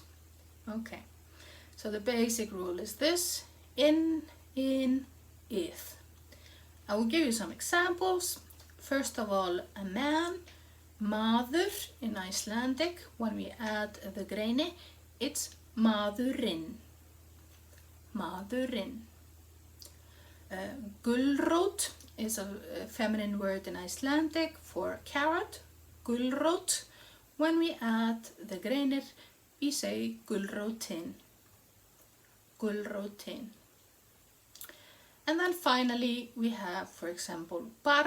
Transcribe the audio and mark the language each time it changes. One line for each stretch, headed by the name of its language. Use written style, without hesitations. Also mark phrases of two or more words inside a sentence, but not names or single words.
English: Okay, so the basic rule is this: in, ith. I will give you some examples. First of all, a man, maður in Icelandic, when we add the greini, it's maðurinn.
Icelandic: Maðurinn.
English: Gulrót is a feminine word in Icelandic for carrot, gulrót. When we add the greinir, we say gulrótin.
Icelandic: Gulrótin.
English: And then finally we have, for example, barn.